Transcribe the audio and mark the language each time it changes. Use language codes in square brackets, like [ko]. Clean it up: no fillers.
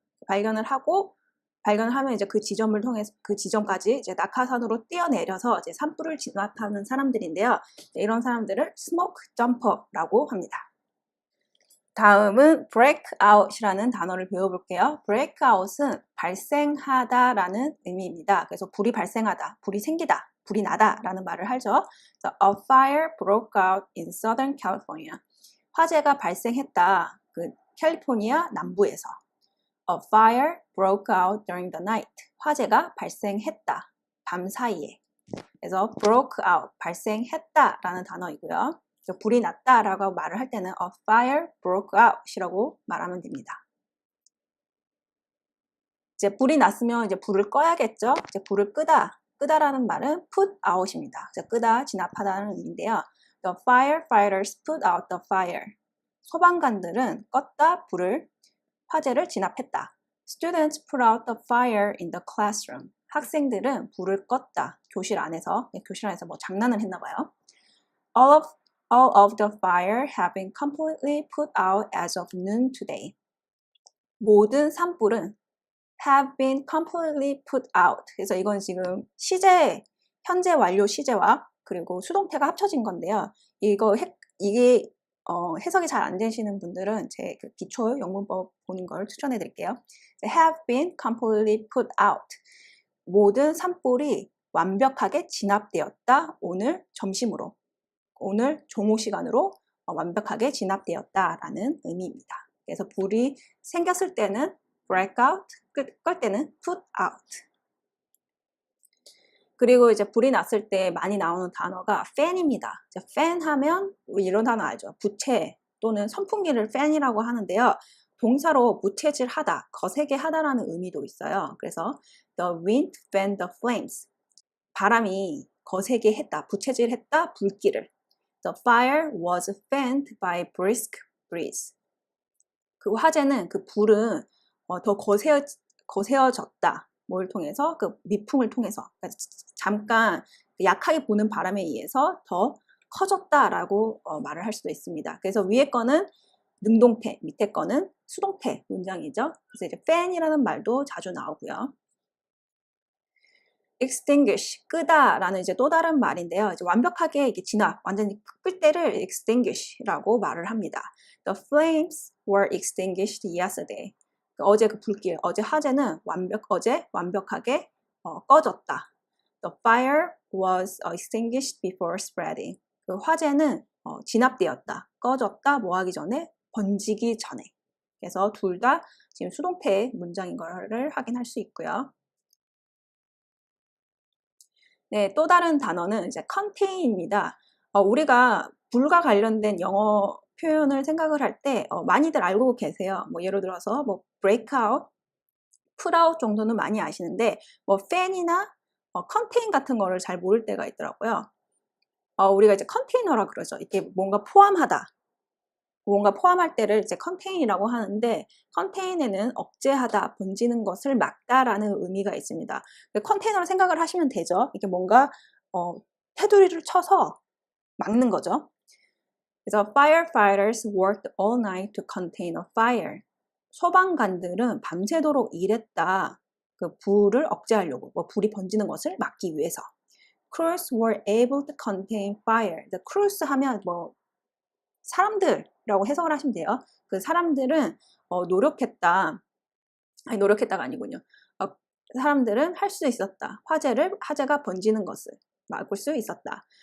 [ko] 발견을 하면 이제 그 지점을 통해서 그 지점까지 이제 낙하산으로 뛰어내려서 이제 산불을 진압하는 사람들인데요. 이런 사람들을 스모크 점퍼라고 합니다. 다음은 breakout이라는 단어를 배워볼게요. breakout은 발생하다라는 의미입니다. 그래서 불이 발생하다, 불이 생기다, 불이 나다라는 말을 하죠. [en] So, a fire broke out in Southern California. [ko] 화재가 발생했다. 그 캘리포니아 남부에서. [en] A fire broke out during the night. [ko] 화재가 발생했다. 밤 사이에. 그래서 broke out, 발생했다라는 단어이고요. 불이 났다라고 말을 할 때는 a fire broke out이라고 말하면 됩니다. 이제 불이 났으면 이제 불을 꺼야겠죠. 이제 불을 끄다라는 말은 put out입니다. 끄다, 진압하다는 의미인데요. [en] The firefighters put out the fire. [ko] 소방관들은 껐다 불을, 화재를 진압했다. [en] Students put out the fire in the classroom. [ko] 학생들은 불을 껐다. 교실 안에서 뭐 장난을 했나 봐요. [en] All of the fire have been completely put out as of noon today. [ko] 모든 산불은 [en] have been completely put out. [ko] 그래서 이건 지금 시제, 현재 완료 시제와 그리고 수동태가 합쳐진 건데요. 이게 해석이 잘 안 되시는 분들은 제 그 기초 영문법 보는 걸 추천해 드릴게요. [en] have been completely put out. [ko] 모든 산불이 완벽하게 진압되었다. 오늘 점심으로. 오늘 종오 시간으로 완벽하게 진압되었다라는 의미입니다. 그래서 불이 생겼을 때는 break out, 끌 때는 put out. 그리고 이제 불이 났을 때 많이 나오는 단어가 fan입니다. fan 하면 우리 이런 단어 알죠? 부채 또는 선풍기를 fan이라고 하는데요. 동사로 부채질하다, 거세게 하다라는 의미도 있어요. 그래서 [en] the wind fanned the flames. [ko] 바람이 거세게 했다, 부채질했다, 불길을. [en] The fire was fanned by brisk breeze. [ko] 그 화재는, 그 불은 더 거세어졌다. 뭘 통해서? 그 미풍을 통해서. 그러니까 잠깐 약하게 부는 바람에 의해서 더 커졌다라고 말을 할 수도 있습니다. 그래서 위에 거는 능동태, 밑에 거는 수동태 문장이죠. 그래서 이제 fan이라는 말도 자주 나오고요. extinguish, 끄다라는 이제 또 다른 말인데요. 이제 완벽하게 이게 진압, 완전히 끌 때를 extinguish라고 말을 합니다. [en] The flames were extinguished yesterday. [ko] 어제 그 불길, 어제 화재는 어제 완벽하게 꺼졌다. [en] The fire was extinguished before spreading. [ko] 그 화재는 진압되었다, 꺼졌다, 뭐 하기 전에, 번지기 전에. 그래서 둘 다 지금 수동태 문장인 거를 확인할 수 있고요. 네, 또 다른 단어는 이제 contain입니다. 우리가 불과 관련된 영어 표현을 생각을 할 때 많이들 알고 계세요. 뭐 예를 들어서 뭐 break out, put out 정도는 많이 아시는데 뭐 fan이나 contain 같은 거를 잘 모를 때가 있더라고요. 우리가 이제 컨테이너라 그러죠. 이게 뭔가 포함하다. 뭔가 포함할 때를 이제 contain이라고 하는데 contain에는 억제하다, 번지는 것을 막다라는 의미가 있습니다. 컨테이너로 생각을 하시면 되죠. 이게 뭔가 테두리를 쳐서 막는 거죠. 그래서 [en] firefighters worked all night to contain a fire. [ko] 소방관들은 밤새도록 일했다. 그 불을 억제하려고, 뭐 불이 번지는 것을 막기 위해서. [en] Crews were able to contain fire. The crews [ko] 하면 뭐 사람들이라고 해석을 하시면 돼요. 그 사람들은 노력했다. 아니 노력했다가 아니군요. 사람들은 할 수 있었다. 화재가 번지는 것을 막을 수 있었다.